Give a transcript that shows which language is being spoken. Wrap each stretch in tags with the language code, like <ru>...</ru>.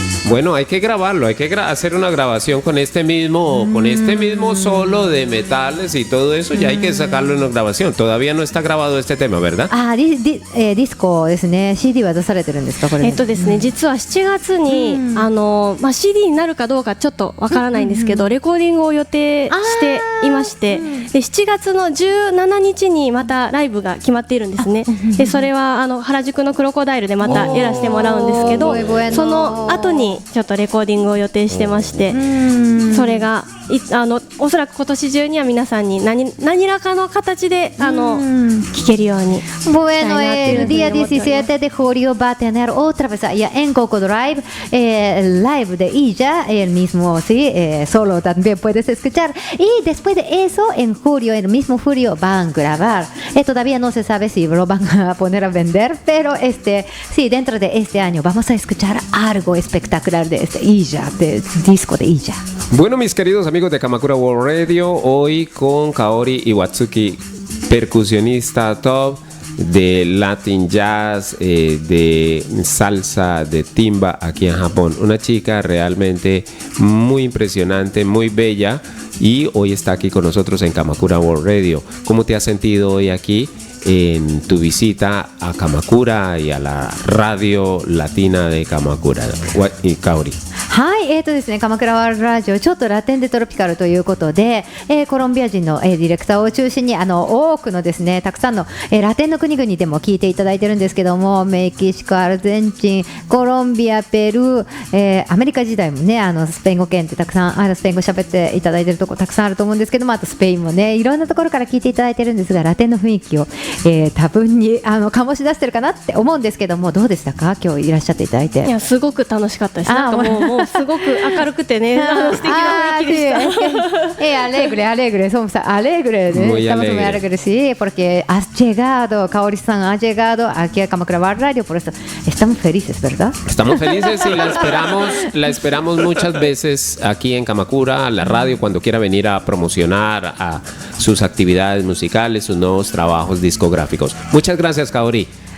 <es>Bueno, hay que grabarlo, hay que hacer una grabación con este mismo solo de metales y todo eso, ya hay que sacarlo en una grabación. Todavía no está grabado este tema, ¿verdad?</es> <ja>ディスコですね。 CD は出されてるんですかこれ。ですね、実は7月に、CD になるかどうかちょっとわからないんですけど、レコーディングを予定していまして、で7月の17日にまたライブが決まっているんですね。でそれは原宿のクロコダイルでまたやらせてもらうんですけど、その後にちょっとレコーディングを予定してまして、それがおそらく今年中には皆さんに何らかの形で聴けるようにしたいな思っております。</ja> <es>17 de julio va a tener otra vez allá en Coco Drive el live de Illa, el mismo, sí, solo también puedes escuchar. Y después de eso, en julio, el mismo julio, van a grabar. Todavía no se sabe si lo van a poner a vender, pero sí, dentro de este año vamos a escuchar algo espectacular de Illa, del disco de Illa. Bueno, mis queridos amigos de Kamakura World Radio, hoy con Kaori Iwatsuki, percusionista top de Latin Jazz, de salsa, de timba aquí en Japón. Una chica realmente muy impresionante, muy bella, y hoy está aquí con nosotros en Kamakura World Radio. ¿Cómo te has sentido hoy aquí en tu visita a Kamakura y a la radio latina de Kamakura? Y Kaori.</es> <ja>はい、ですね、鎌倉ワールドラジオちょっとラテンでトロピカルということで、コロンビア人の、ディレクターを中心に多くのですねたくさんの、ラテンの国々でも聞いていただいてるんですけども、メキシコ、アルゼンチン、コロンビア、ペルー、アメリカ時代もねスペイン語圏ってたくさんスペイン語喋っていただいてるとこたくさんあると思うんですけども、あとスペインもねいろんなところから聞いていただいてるんですが、ラテンの雰囲気を、多分に醸し出してるかなって思うんですけども、どうでしたか今日いらっしゃっていただいて。いやすごく楽しかったです。なんかもうすごく明るくてね素敵な雰囲気でした。</ja> <es>alegre, somos alegres, Muy estamos muy alegre. alegres, sí, porque has llegado, Kaori-san ha llegado aquí a Kamakura Bar Radio, por eso estamos felices, ¿verdad? Estamos felices y la esperamos muchas veces aquí en Kamakura, la radio, cuando quiera venir a promocionar a sus actividades musicales, sus nuevos trabajos discográficos. Muchas gracias, Kaori.</es>